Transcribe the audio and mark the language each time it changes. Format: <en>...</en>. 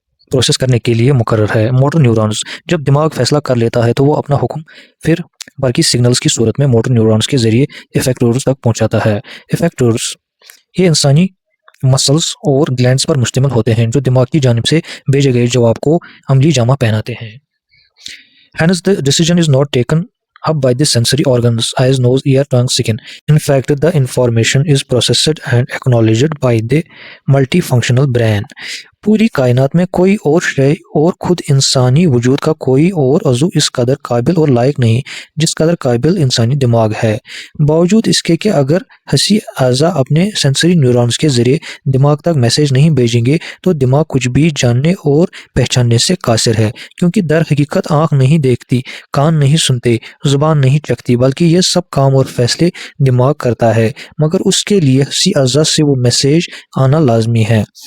<ur>Process کرنے کے لیے مقرر ہے۔ موٹر نیورونز جب دماغ فیصلہ کر لیتا ہے تو وہ اپنا حکم پھر برقی سگنلز کی صورت میں موٹر نیورونز کے ذریعے افیکٹورز تک پہنچاتا ہے۔ افیکٹورز یہ انسانی مسلز اور گلینڈز پر مشتمل ہوتے ہیں جو دماغ کی جانب سے بھیجے گئے جواب کو عملی جامہ پہناتے ہیں۔</ur> <en>Hence the decision is not taken up by the sensory organs, eyes, nose, ear, tongue, skin. In fact, the information is processed and acknowledged by the multifunctional brain.</en> <ur>پوری کائنات میں کوئی اور شے اور خود انسانی وجود کا کوئی اور عضو اس قدر قابل اور لائق نہیں جس قدر قابل انسانی دماغ ہے۔ باوجود اس کے کہ اگر حسی اعضاء اپنے سینسری نیورونز کے ذریعے دماغ تک میسیج نہیں بھیجیں گے تو دماغ کچھ بھی جاننے اور پہچاننے سے قاصر ہے، کیونکہ در حقیقت آنکھ نہیں دیکھتی، کان نہیں سنتے، زبان نہیں چکھتی، بلکہ یہ سب کام اور فیصلے دماغ کرتا ہے، مگر اس کے لیے حسی اعضاء سے وہ میسیج آنا لازمی ہے۔</ur>